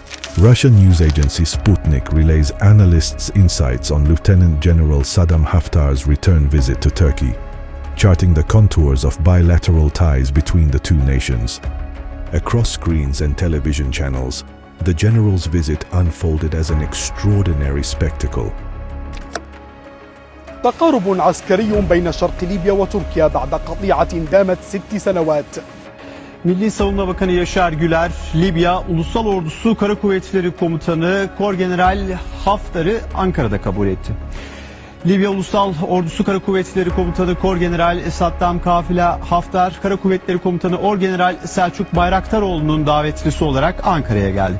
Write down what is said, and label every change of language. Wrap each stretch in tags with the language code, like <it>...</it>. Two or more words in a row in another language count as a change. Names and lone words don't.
<en>Russian news agency Sputnik relays analysts' insights on Lieutenant General Saddam Haftar's return visit to Turkey, charting the contours of bilateral ties between the two nations. Across screens and television channels, the general's visit unfolded as an extraordinary spectacle.</en> <ar>تقارب عسكري بين شرق ليبيا وتركيا بعد قطيعة دامت 6 سنوات.</ar> <tr>Milli Savunma Bakanı Yaşar Güler, Libya Ulusal Ordusu Kara Kuvvetleri Komutanı Korgeneral Hafter'ı Ankara'da kabul etti. Libya Ulusal Ordusu Kara Kuvvetleri Komutanı Korgeneral Saddam Hafter, Kara Kuvvetleri Komutanı Orgeneral Selçuk Bayraktaroğlu'nun davetlisi olarak Ankara'ya geldi.</tr>